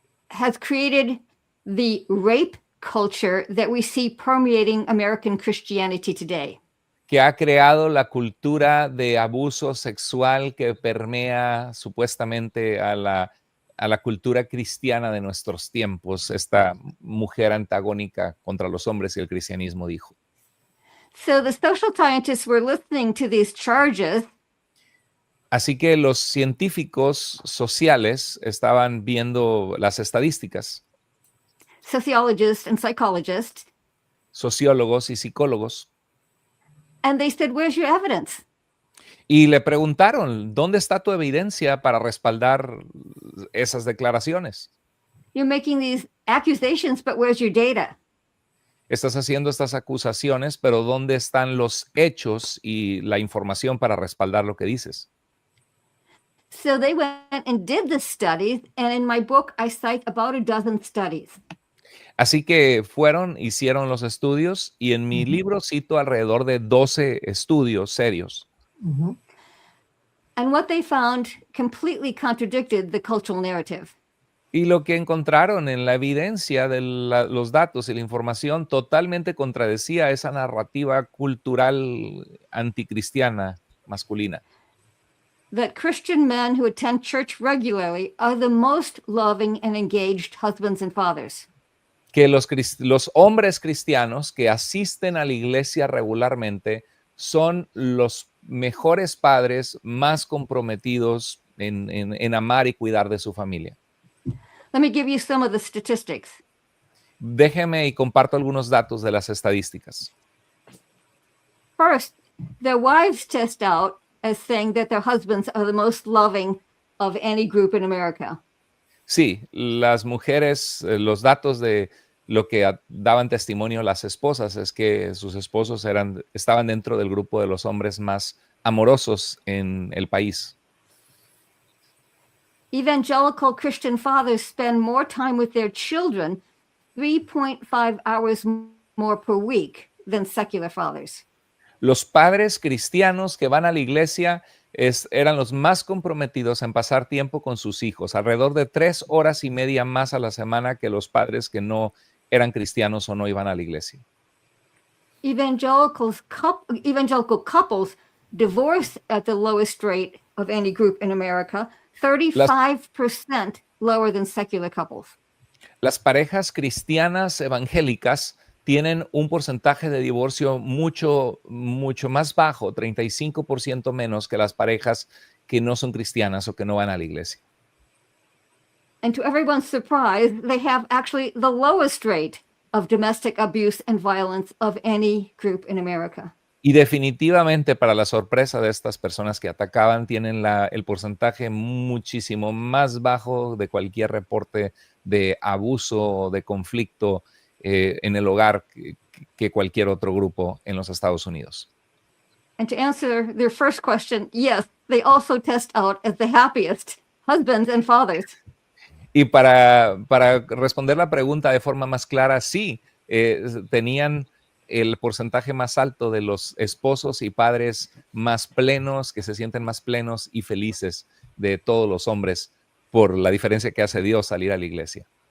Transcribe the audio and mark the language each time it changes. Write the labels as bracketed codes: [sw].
[en] has created the rape culture that we see permeating American Christianity today. [es] que ha creado la cultura de abuso sexual que permea supuestamente a la cultura cristiana de nuestros tiempos, esta mujer antagónica contra los hombres y el cristianismo, dijo. [en] So the social scientists were listening to these charges [es] Así que los científicos sociales estaban viendo las estadísticas, [en] sociologists and psychologists, [es] sociólogos y psicólogos, [en] and they said, "Where's your evidence?" [es] y le preguntaron, ¿dónde está tu evidencia para respaldar esas declaraciones? [en] You're making these accusations, but where's your data? [es] Estás haciendo estas acusaciones, pero ¿dónde están los hechos y la información para respaldar lo que dices? [en] So they went and did the studies, and in my book, I cite about a dozen studies. [es] Así que hicieron los estudios y en mi Ujú. libro cito alrededor de 12 estudios serios. Ujú. [en] And what they found completely contradicted the cultural narrative. [es] Y lo que encontraron en la evidencia de los datos y la información totalmente contradecía esa narrativa cultural anticristiana masculina. [en] That Christian men who attend church regularly are the most loving and engaged husbands and fathers. [es] Que los hombres cristianos que asisten a la iglesia regularmente son los mejores padres, más comprometidos en amar y cuidar de su familia. [en] Let me give you some of the statistics. [es] Déjeme y comparto algunos datos de las estadísticas. [en] First, their wives test out as saying that their husbands are the most loving of any group in America. [es] Sí, las mujeres, los datos de lo que daban testimonio las esposas es que sus esposos estaban dentro del grupo de los hombres más amorosos en el país. [en] Evangelical Christian fathers spend more time with their children, 3.5 hours more per week, than secular fathers. [es] Los padres cristianos que van a la iglesia eran los más comprometidos en pasar tiempo con sus hijos, alrededor de 3 horas y media más a la semana que los padres que no eran cristianos o no iban a la iglesia. [en] Evangelical couples divorce at the lowest rate of any group in America, 35% lower than secular couples. [es] Las parejas cristianas evangélicas tienen un porcentaje de divorcio mucho más bajo, 35% menos que las parejas que no son cristianas o que no van a la iglesia. [en] And to everyone's surprise, they have actually the lowest rate of domestic abuse and violence of any group in America. [es] Y definitivamente, para la sorpresa de estas personas que atacaban, tienen el porcentaje muchísimo más bajo de cualquier reporte de abuso o de conflicto en el hogar que cualquier otro grupo en los Estados Unidos. [en] And to answer their first question, yes, they also test out as the happiest husbands and fathers. [es] Y para responder la pregunta de forma más clara, sí, tenían el porcentaje más alto de los esposos y padres más plenos, que se sienten más plenos y felices de todos los hombres por la diferencia que hace Dios salir a la iglesia.